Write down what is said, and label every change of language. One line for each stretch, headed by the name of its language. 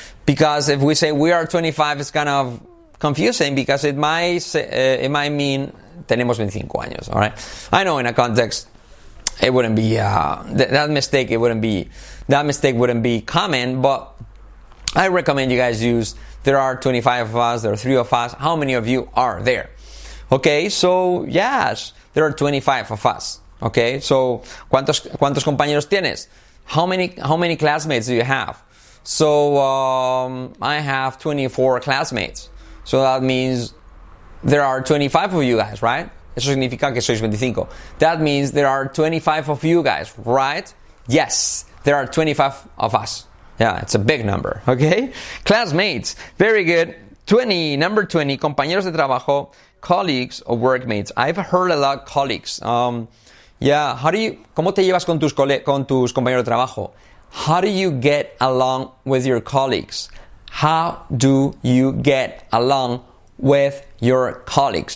English: Because if we say we are 25, it's kind of confusing because it might mean
Spanish: tenemos 25 años,
English: alright? I know in a context, it wouldn't be that mistake. That mistake wouldn't be common, but I recommend you guys use. There are 25 of us. There are 3 of us. How many of you are there? Okay, so yes, there are 25 of us.
Spanish: Okay, so ¿cuántos compañeros tienes?
English: How many classmates do you have? So I have 24 classmates. So that means there are 25 of you guys, right?
Spanish: Eso significa que sois 25.
English: That means there are 25 of you guys, right? Yes, there are 25 of us. Yeah, it's a big number, okay? Classmates, very good. 20, number 20, compañeros de trabajo, colleagues or workmates. I've heard a lot colleagues.
Spanish: ¿Cómo te llevas con tus compañeros de trabajo?
English: How do you get along with your colleagues? How do you get along with your colleagues?